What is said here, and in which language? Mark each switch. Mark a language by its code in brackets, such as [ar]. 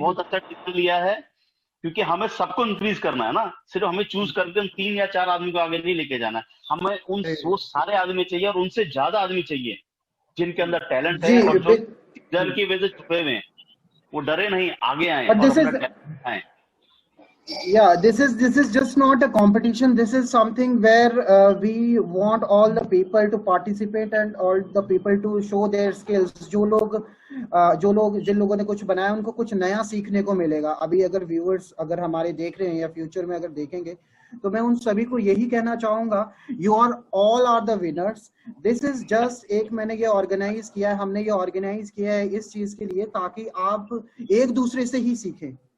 [hi] बहुत अच्छा डिसीजन लिया है, क्योंकि हमें सबको इंक्रीज करना है ना, सिर्फ हमें चूज करके हम 3 या 4 आदमी को आगे नहीं लेके जाना है, हमें उन वो सारे आदमी चाहिए और उनसे ज्यादा आदमी चाहिए जिनके अंदर टैलेंट है जी, और जो डर की वजह से छुपे हुए हैं, वो डरे नहीं, आगे आए [en] But [hi] और [en] this [hi] अपना [en] is, [hi] टैलेंट दिखाएं। [en] yeah, this is just not a competition. This is something where we want all the people to participate and all the people to show their skills. [hi] जिन लोगों ने कुछ बनाया उनको कुछ नया सीखने को मिलेगा। अभी अगर व्यूअर्स अगर हमारे देख रहे हैं या फ्यूचर में अगर देखेंगे तो मैं उन सभी को यही कहना चाहूंगा, [en] You all are the winners. This is just [hi] एक मैंने ये ऑर्गेनाइज किया है, हमने ये ऑर्गेनाइज किया है इस चीज के लिए ताकि आप एक दूसरे से ही सीखें।